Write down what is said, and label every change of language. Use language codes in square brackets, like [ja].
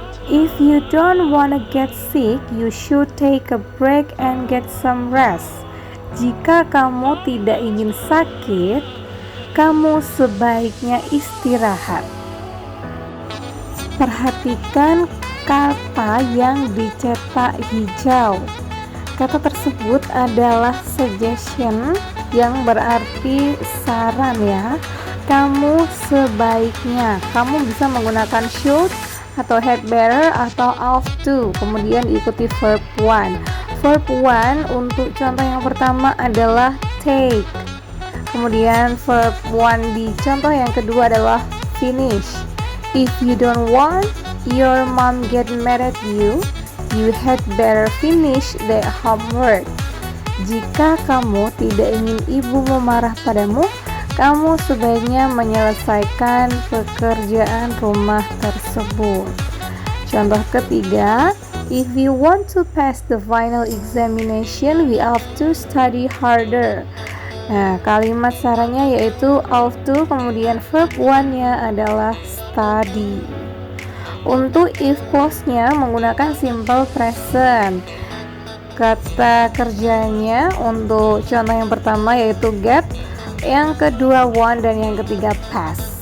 [en] If you don't wanna get sick, you should take a break and get some rest. [id] Jika kamu tidak ingin sakit, kamu sebaiknya istirahat. Perhatikan kata yang dicetak hijau. Kata tersebut adalah suggestion yang berarti saran ya. Kamu sebaiknya. Kamu bisa menggunakan should atau had better atau ought to. Kemudian diikuti verb one. Verb one untuk contoh yang pertama adalah take. Kemudian verb one di contoh yang kedua adalah finish. [en] If you don't want your mom get mad at you, you had better finish the homework. [id] Jika kamu tidak ingin ibumu marah padamu, kamu sebaiknya menyelesaikan pekerjaan rumah tersebut. Contoh ketiga, [en] If we want to pass the final examination, we have to study harder. [id] Nah, kalimat sarannya yaitu have to, kemudian verb one-nya adalah study. Untuk if clause-nya menggunakan simple present. Kata kerjanya untuk contoh yang pertama yaitu get, yang kedua want, dan yang ketiga pass.